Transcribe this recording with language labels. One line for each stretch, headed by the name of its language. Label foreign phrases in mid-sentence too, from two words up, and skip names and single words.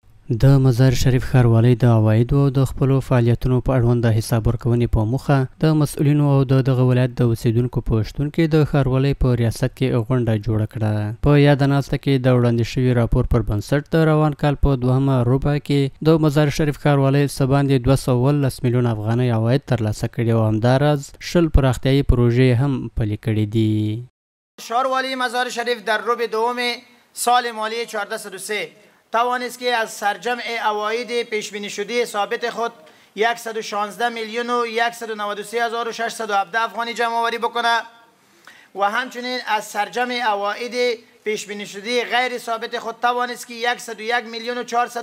Pashto: د مزار شریف ښاروالۍ د عوایدو او د خپلو فعالیتونو په اړوند د حساب ورکونې په موخه د مسؤلینو او دغه ولایت د اوسیدونکو په شتون کې د ښاروالۍ په ریاست کې غونډه جوړه کړه. په یاده ناسته کې د وړاندې شوي راپور پر بنسټ د روان کال په دوهمه ربع کې د مزار شریف ښاروالۍ څه باندې 217 میلیون افغانۍ عواید ترلاسه کړي او همداراز 10 پراختیایي پروژې هم پلي کړي دي.
Persian: ښاروالۍ مزار شریف در ربع دوم سال مالی 1403 توانست که از سرجمع عواید پیشبینی شده ثابت خود 116 میلیون و 193,617 افغانی جمع آوری بکنه و همچنین از سرجمع عواید پیشبینی شده غیر ثابت خود توانست که 101 میلیون و